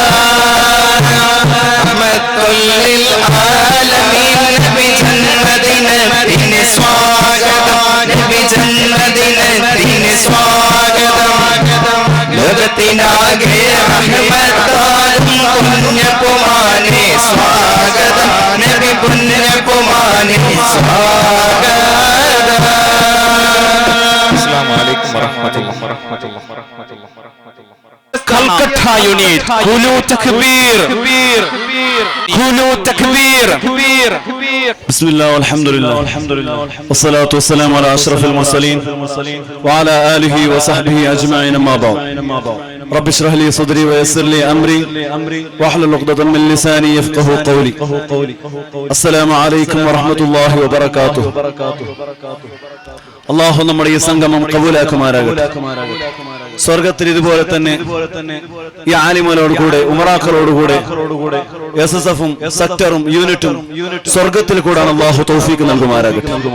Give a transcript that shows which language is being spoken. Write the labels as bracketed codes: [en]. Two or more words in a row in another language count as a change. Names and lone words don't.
[ar] رحمة للعالمين [ml] നബി ജന്മദിനത്തിന് സ്വാഗതം നബി ജന്മദിനത്തിന് സ്വാഗതം ലോകത്തിനാകെ റഹ്മത്താകും പുണ്യപുമാനെ സ്വാഗതം [ar] السلام عليكم കൽക്കട്ട യൂണിറ്റ് قل تكبير قل تكبير بسم الله والحمد لله والصلاة والسلام على أشرف المرسلين وعلى آله وصحبه أجمعين أما بعد رب اشرح لي صدري ويسر لي أمري واحلل عقدة من لساني يفقهوا قولي السلام عليكم ورحمة الله وبركاته [ml] അള്ളാഹു നമ്മുടെ ഈ സംഗമം കബൂലാക്കുമാറാകട്ടെ. സ്വർഗത്തിൽ ഇതുപോലെ തന്നെ ഈ ആലിമലോടുകൂടെ ഉമറാക്കളോടുകൂടെ SSF-ഉം സെക്ടറും യൂണിറ്റും സ്വർഗത്തിൽ കൂടാണ് അള്ളാഹു തൗഫീഖ് നൽകുമാറാകട്ടെ.